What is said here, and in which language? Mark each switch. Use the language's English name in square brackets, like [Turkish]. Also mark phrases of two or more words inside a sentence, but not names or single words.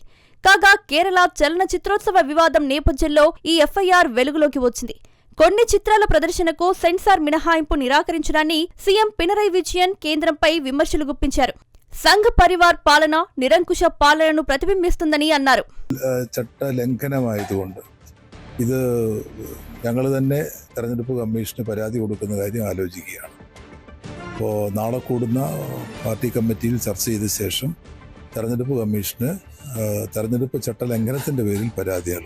[Telugu] కాగా కేరళ చలన చిత్రోత్సవ వివాదం నేపథ్యంలో ఈ ఎఫ్ఐఆర్ వెలుగులోకి వచ్చింది. కొన్ని చిత్రాల ప్రదర్శనకు సెన్సార్ మినహాయింపు నిరాకరించడాన్ని సీఎం పినరయి విజయన్ కేంద్రంపై విమర్శలు గుప్పించారు. సంఘ్ పరివార్ పాలన నిరంకుశ పాలనను ప్రతిబింబిస్తుందని అన్నారు. [Malayalam] ചട്ട ലംഘനമായതുകൊണ്ട് ഇത് ഞങ്ങൾ തന്നെ തെരഞ്ഞെടുപ്പ് കമ്മീഷന് പരാതി കൊടുക്കുന്ന കാര്യം ആലോചിക്കുകയാണ്. അപ്പോൾ നാളെ കൂടുന്ന പാർട്ടി കമ്മിറ്റിയിൽ ചർച്ച ചെയ്ത ശേഷം തെരഞ്ഞെടുപ്പ് കമ്മീഷന് തെരഞ്ഞെടുപ്പ് ചട്ടലംഘനത്തിൻ്റെ പേരിൽ പരാതിയാണ്.